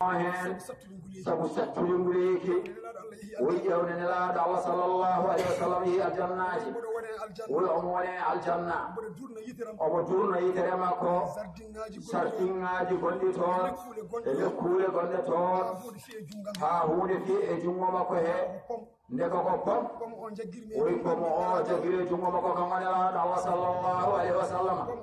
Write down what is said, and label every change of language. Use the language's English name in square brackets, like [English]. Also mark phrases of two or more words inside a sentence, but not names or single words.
[Fula] hen, sabu sattude nguleyki. O ƴewde Nelaɗo Allah [Arabic] sallallahu alaihi wa sallam [Fula] yi aljannaji. Wuro omo woni aljanna. Omo durno yitere makko. Sardinŋaji gonɗi toon, e lekkuule gonɗe toon. Haa huunde fi e junngo makko he. Ndeka ko pom. Oyi pom o jagiri e junngo makko kam woni Nelaɗo Allah [Arabic] sallallahu alaihi wa sallam.